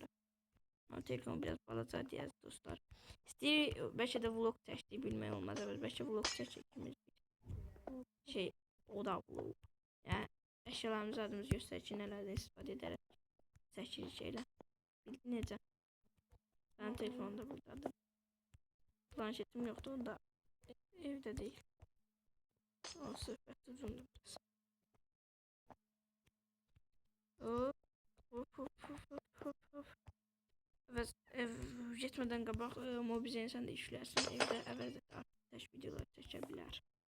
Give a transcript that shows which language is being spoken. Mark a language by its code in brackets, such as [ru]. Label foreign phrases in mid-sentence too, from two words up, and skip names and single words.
[az] Telefon biraz balaca deyəz dostlar. İstəyir, bəlkə də vlog çəkdik, bilmək olmaz. Bəlkə vlog çəkək. Şey, o da vlog. Yəni, əşyalarımızı adımızı göstərir ki, nələrdən istifadə edərək çəkirik elə. Necə? [tr] Benim telefonum da buradadır. Planşetim yoktu, o da evde değil. [az] O söhbət uzundur biraz. Hop, hop, hop, hop, hop, hop, hop. Və getmədən qabaq Mobizen sən də işlərsən, evdə əvəz et, artıq videolar çəkə bilər.